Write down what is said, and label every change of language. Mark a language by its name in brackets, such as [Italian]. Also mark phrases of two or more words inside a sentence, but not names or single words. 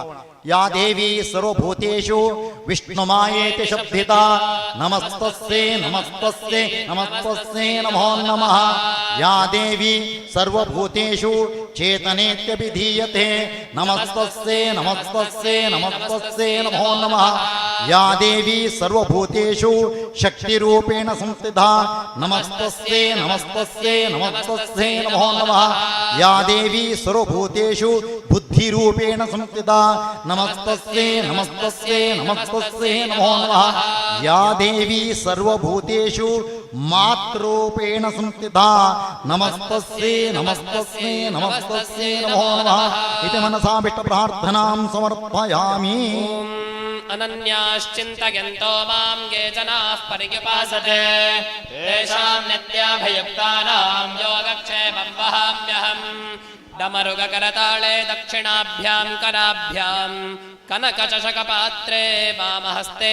[Sanskrit] ಯಾ ದೇವಿ ಸರ್ವಭೂತೇಷು ವಿಷ್ಣುಮಾಯೇತಿ ಶಬ್ದಿತ ನಮಸ್ತಸ್ಯೈ ನಮಸ್ತಸ್ಯೈ ನಮಸ್ತಸ್ಯೈ ನಮೋ ನಮಃ. ಯಾ ದೇವಿ ಸರ್ವಭೂತೇಷು ಚೇತನೇತ್ಯಭಿಧೀಯತೆ ನಮಸ್ತಸ್ಯೈ ನಮಸ್ತಸ್ಯೈ ನಮಸ್ತಸ್ಯೈ ನಮೋ ನಮಃ. ಯಾ ದೇವಿ ಸರ್ವಭೂತೇಷು ಶಕ್ತಿರೂಪೇಣ ಸಂಸ್ಥಿತ ನಮಸ್ತಸ್ಯೈ ನಮಸ್ತಸ್ಯೈ ನಮಸ್ತಸ್ಯೈ ನಮೋ ನಮಃ. ಯಾ ದೇವಿ ಸರ್ವಭೂತೇಷು ಬುದ್ಧಿರೂಪೇಣ ಸಂಸ್ಥಿತ ನಮಸ್ತಸ್ಯೈ ನಮಸ್ತಸ್ಯೈ ನಮಸ್ತಸ್ಯೈ ನಮೋ ನಮಃ. ಯಾ ದೇವಿ ಸರ್ವಭೂತೇಷು ಮಾತೃರೂಪೇಣ ಸಂಸ್ಥಿತ ನಮಸ್ತಸ್ಯೈ ನಮಸ್ತಸ್ಯೈ ನಮಸ್ತಸ್ಯೈ ನಮೋ ನಮಃ. ಇತಿ ಮನಸಾ ಬಿಟ್ಟ ಪ್ರಾರ್ಥನಾಂ ಸಮರ್ಪಯಾಮಿ. ಅನನ್ಯಾಶ್ಚಿಂತಯಂತೋ ಮಾಂ ಯೇ ಜನಾಃ ಪರ್ಯುಪಾಸತೆ ತೇಷಾಂ ನಿತ್ಯಾಭಯುಕ್ತಾನಾಂ ಯೋಗಕ್ಷೇಮಂ ವಹಾಮ್ಯಹಂ. डमरुगकरताळे दक्षिणाभ्यां कराभ्यां कनकचषकपात्रे वामहस्ते